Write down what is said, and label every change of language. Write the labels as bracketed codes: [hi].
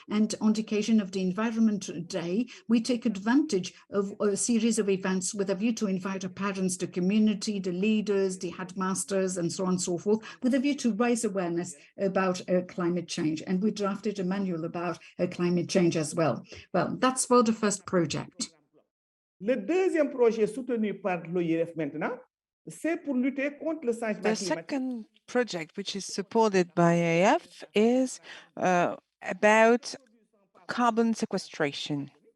[en] And on the occasion of the Environment Day, we take advantage of a series of events with a view to invite the parents, the community, the leaders, the headmasters, and so on and so forth, with a view to raise awareness about climate change. And we drafted a manual about climate change as well. Well, that's for the first project. [fr] Le deuxième projet soutenu par l'OIF maintenant, c'est pour lutter contre le changement climatique. [en] The second project, which is supported by AF, is about carbon sequestration.